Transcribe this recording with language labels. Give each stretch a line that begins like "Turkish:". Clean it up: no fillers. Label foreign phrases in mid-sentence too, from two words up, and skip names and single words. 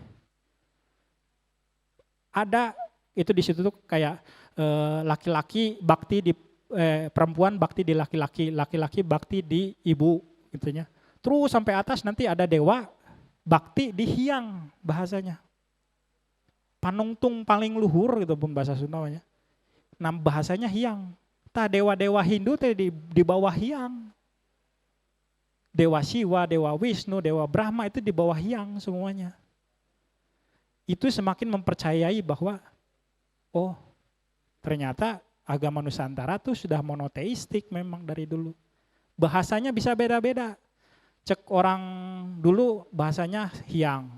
Indonesian: Ada itu di situ tuh kayak laki-laki bakti di perempuan, bakti di laki-laki, laki-laki bakti di ibu gitunya. Terus sampai atas nanti ada dewa bakti di Hyang bahasanya.
Sundanese: Panungtung paling luhur
Indonesian: gitu pun bahasa Sundanya. Nah bahasanya Hyang. Tah dewa-dewa Hindu teh di bawah Hyang. Dewa Siwa, Dewa Wisnu, Dewa Brahma itu di bawah Hyang semuanya. Itu semakin mempercayai bahwa oh ternyata agama Nusantara tuh sudah monoteistik memang dari dulu. Bahasanya bisa beda-beda. Cek orang dulu bahasanya Hyang.